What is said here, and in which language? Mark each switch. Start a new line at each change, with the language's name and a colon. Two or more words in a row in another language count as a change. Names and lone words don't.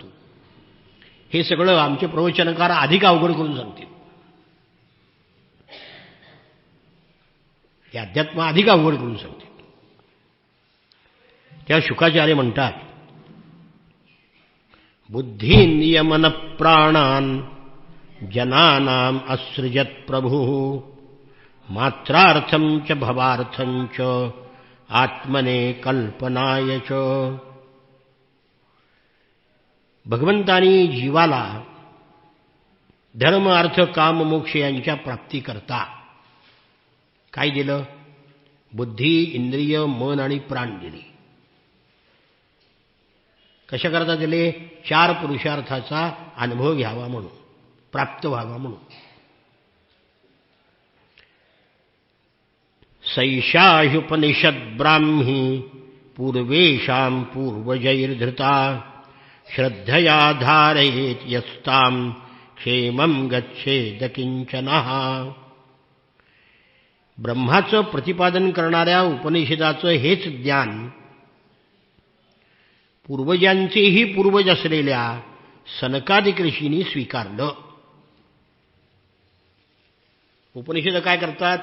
Marathi: हे सगळं आमचे प्रवचनकार अधिक अवघड करून सांगतील. हे अध्यात्म अधिक अवघड करून सांगतील. त्या शुकाचार्य म्हणतात,
Sanskrit: बुद्धीन्द्रियमन प्राणान् जनानाम् असृजत् प्रभुः मात्रार्थं च भवार्थं च आत्मने कल्पनाय च.
Marathi: भगवंतानी जीवाला धर्म अर्थ काम मोक्ष यांच्या प्राप्तीकरता काय दिलं? बुद्धी, इंद्रिय, मन आणि प्राण दिली. कशाकरता दिले? 4 पुरुषार्थाचा अनुभव घ्यावा म्हणून, प्राप्त व्हावा म्हणून.
Sanskrit: सैषाह्युपनिषद ब्राह्मी पूर्वेषां पूर्वजैर्धृता श्रद्धया धारयेत् यस्तां क्षेमं गच्छेद किंचनः.
Marathi: ब्रह्माचं प्रतिपादन करणाऱ्या उपनिषदाचं हेच ज्ञान पूर्वजांचेही पूर्वज असलेल्या सनकादिक ऋषींनी स्वीकारलं. उपनिषद काय करतात?